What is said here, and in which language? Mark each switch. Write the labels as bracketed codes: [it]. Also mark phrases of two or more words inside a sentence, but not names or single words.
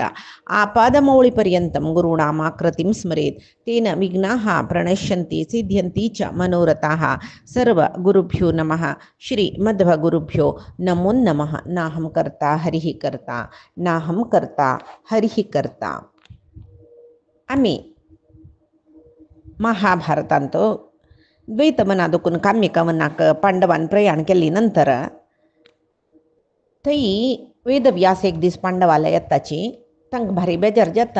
[sa] आपादमौलिपर्यन्तं गुरूणामाकृतिं स्मरेत् तेन विघ्नाः प्रणश्यन्ति सिद्ध्यन्ति च मनोरथाः। सर्वगुरुभ्यो नमः। श्रीमद्भगुरुभ्यो नमो नमः। नाहं कर्ता हरिः कर्ता नाहं कर्ता हरिः कर्ता. [kok] आम्ही महाभारतांतो द्वैतमनादकून काम्यकवनाक पांडवान प्रयाण केली नंतर थंय वेदव्यास एक दीस पांडवाला येताची तांकां भारी बेजार जाता.